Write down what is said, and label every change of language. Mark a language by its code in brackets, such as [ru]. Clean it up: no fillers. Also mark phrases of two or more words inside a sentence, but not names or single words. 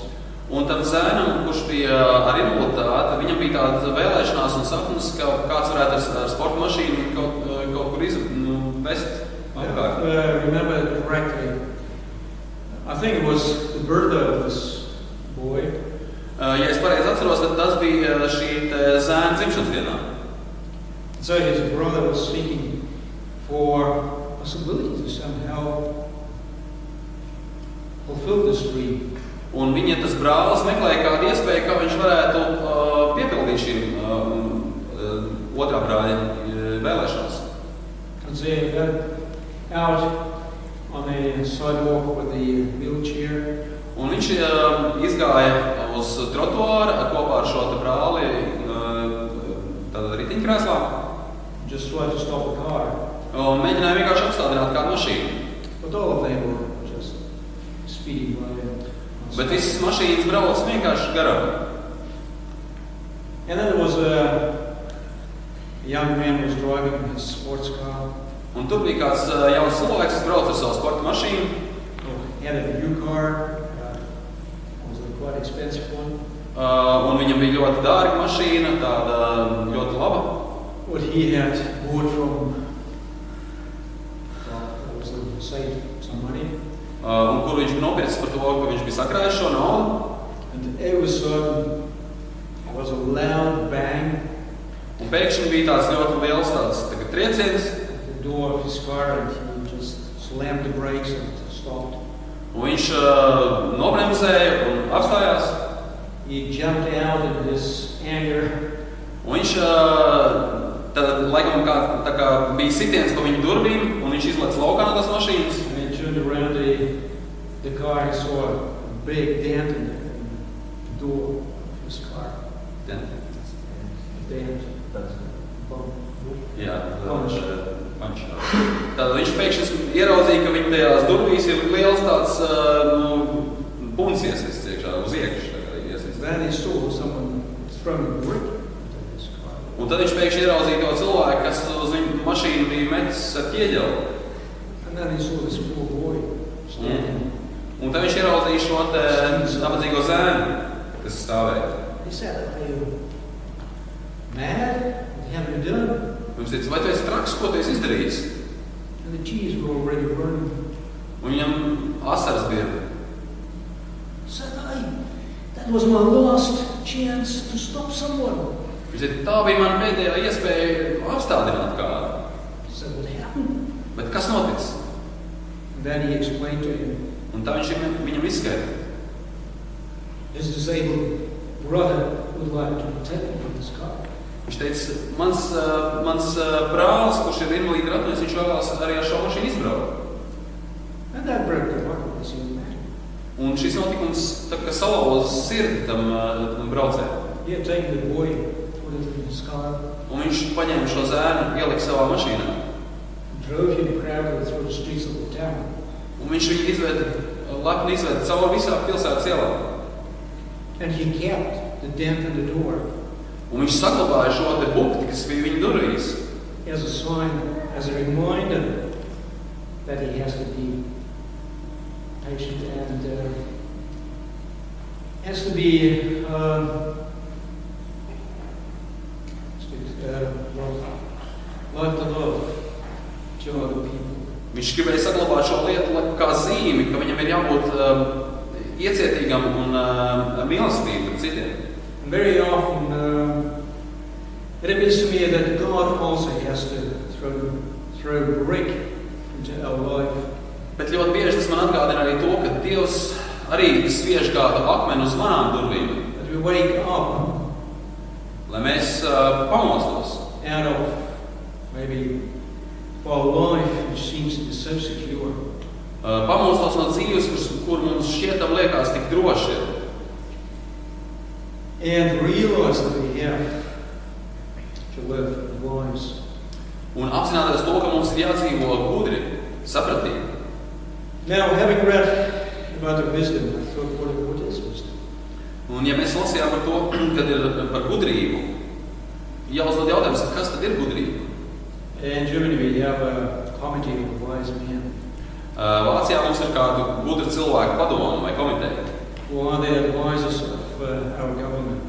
[lv] Un tam zēnam, kurš bija ar invaliditāti, viņam bija tāda vēlēšanās un sapnis, ka kāds varētu ar sporta mašīnu kaut kur vest apkārt. [en] Remember correctly, I think it was the birthday of this boy. [lv] Ja es pareizi atceros, tad tas bija šī zēna dzimšanas dienā. [en] So his brother was seeking for possibility to somehow fulfill this dream. [lv] Un viņa tas brālis meklēja kādu iespēju, kā viņš varētu piepildīt šīm otrā brāļa vēlēšanās. [en] And so he got out on the sidewalk with the wheelchair. [lv] Un viņš izgāja uz trotuāra kopā ar šo te brāli tādā ritiņkrēslā. [en] Just tried to stop the car. [lv] Un mēģināja vienkārši apstādināt kādu mašīnu. [en] But all of them were just speeding by. [lv] Bet visas mašīnas brauc vienkārši garām. [en] And then there was a young man who was driving his sports car. [lv] Un tur bija kāds jauns cilvēks, kas brauc ar savu sporta mašīnu. [en] He had a new car. It was a quite expensive one. [lv] Un viņam bija ļoti dārga mašīna, tāda ļoti laba. [en] What he had bought from, saved some money. [lv] Un kur viņš bija nopircis par to, ka viņš bija sakrājis šo naudu. [en] And it was was a loud bang. [lv] Un pēkšņi bija tāds ļoti liels trieciens. [en] The door of his car, and he just slammed the brakes and stopped. [lv] Un viņš nobremzēja un apstājās. [en] He jumped out in his anger. [lv] Un viņš tad laikam kā bija sitiens pa viņu durvīm, un viņš izlec laukā no tās mašīnas. [en] And he turned around the car and saw a big dent in the door of his car. Dent? Dent. [lv] Jā, punch. Tad viņš pēkšņi ieraudzīja, ka viņa tajās durvīs ir liels tāds buns iesists iekšā, uz iekšu. [en] Then he saw someone throwing a brick into his car. [lv] Un tad viņš pēkšņi ieraudzīja to cilvēku, kas uz viņu mašīnu bija metis ar ķieģeli. [en] And then he saw this poor boy standing. [lv] Un tad viņš ieraudzīja šo nabadzīgo zēnu, kas stāvēja. [en] He said, "Are you mad? What have you done?" [lv] Viņš teica, vai tu esi traks, ko tu esi izdarījis? [en] And the tears were already running. [lv] Un viņam asaras bija. [en] He said, "That was my last chance to stop someone." [lv] Viņš teica, tā bija man pēdējā iespēja apstādināt kādu. [en] He said, "What happened?" [lv] Bet kas notic? [en] And then he explained to him. [lv] Un tā viņš viņam izskaidroja. [en] His disabled brother would like to take him from his car. [lv] Viņš teica, mans brālis, kurš ir invalīda ratiņos, viņš vēlās arī ar šo mašīnu izbraukt. [en] And that broke the heart of this young man. [lv] Un šis notikums tā kā salauza sirdi tam braucējam. [en] He had taken the boy, put it in his car, [lv] Un viņš paņēma šo zēnu, ielika savā mašīnā. [en] drove him proudly through the streets of the town. [lv] Un viņš viņu lepni izveda caur visā pilsētas ielā. [en] And he kept the dent in the door [lv] Un viņš saglabāja šo te bukti, kas bija viņa durvīs. [en] as a sign, as a reminder that he has to be patient and has to be love to love to other people. [lv] Viņš gribēja saglabāt šo lietu kā zīmi, ka viņam ir jābūt iecietīgam un mīlestību pret citiem. [en] And very often it appears to me that God also has to throw a brick into our life. [lv] Bet ļoti bieži tas man atgādina arī to, ka Dievs arī sviež kādu akmeni uz manām durvīm. [en] That we wake up [lv] Lai mēs pamostos. [en] out of maybe for a life which seems to be so secure. [lv] Pamostos no dzīves, kur mums šķietam liekas tik droši ir. [en] And realize that we have to live lives. [lv] Un apzināties to, ka mums ir jādzīvo gudri, sapratīgi. [en] Now, having read about the wisdom, I thought, what is wisdom? [lv] Un ja mēs lasījām par to, kad ir par gudrību, jāuzdod jautājums, kas tad ir gudrība? [en] In Germany, we have a committee of wise men. [lv] Vācijā mums ir kādu gudru cilvēku padomu vai komiteju. [en] Who are the advisors of our government.